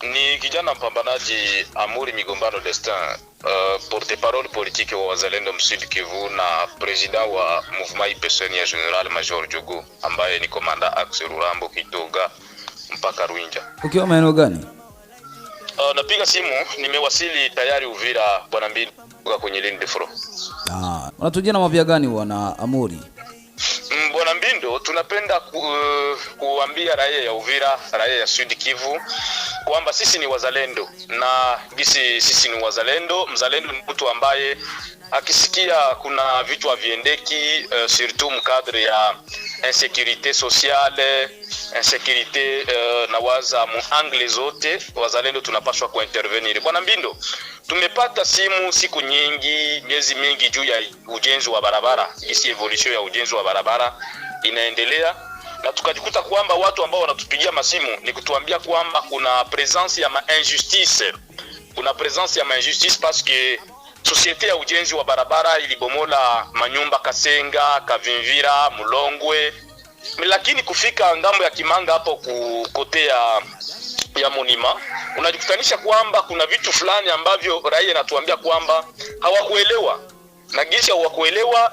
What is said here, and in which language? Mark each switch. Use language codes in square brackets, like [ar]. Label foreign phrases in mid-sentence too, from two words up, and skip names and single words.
[sw] Ni kijana mpambanaji Amuri Migombano Destin, [fr] porte-parole politique [sw] wa Wazalendo Msud Kivu na president wa Mouvement IPSN ya General Major Jogo ambaye ni komanda Axe Rurambo Kitoga mpaka Ruinja. Ukiwa maeneo gani? Napiga simu, nimewasili tayari Uvira bwana Mbindo kwenye [fr] ligne de front. [sw] Unatujia na mapya gani bwana Amuri? Bwana Mbindo, tunapenda kuambia raia ya Uvira, raia ya Sud Kivu kwamba sisi ni wazalendo, na sisi ni wazalendo. Mzalendo ni mtu ambaye akisikia kuna vitu haviendeki, surtout mkadre ya [fr] insécurité sociale, [sw] insécurité na waza mu angle zote, wazalendo tunapaswa kuintervenir. Bwana Mbindo, tumepata simu siku nyingi, miezi mingi juu ya ujenzi wa barabara, evolution ya ujenzi wa barabara inaendelea, na tukajikuta kwamba watu ambao wanatupigia masimu ni kutuambia kwamba kuna presence ya injustice. Kuna presence ya injustice [fr] parce que [sw] societe ya ujenzi wa barabara ilibomola manyumba Kasenga, Kavimvira, Mulongwe, lakini kufika ngambo ya Kimanga hapo kote ya Monima unajikutanisha kwamba kuna vitu fulani ambavyo raia natuambia kwamba hawakuelewa, na gisi hawakuelewa.